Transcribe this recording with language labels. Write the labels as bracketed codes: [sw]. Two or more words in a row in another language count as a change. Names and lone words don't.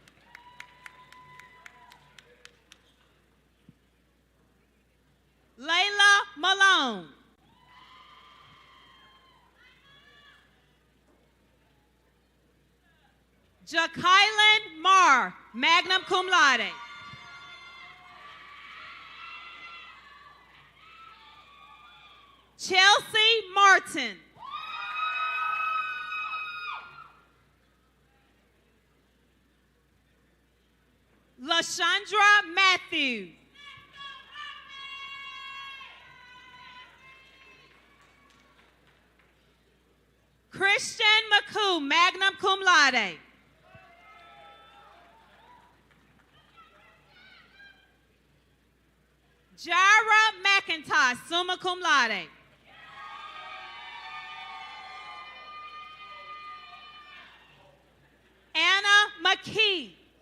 [en] Layla Malone. Jakylan Marr, [la] magna cum laude. [en] Chelsea Martin. LaShondra Matthews. Christian McCoo, [la] magna cum laude. [en] Jara McIntosh, [la] summa cum laude. [en] Anna McKee.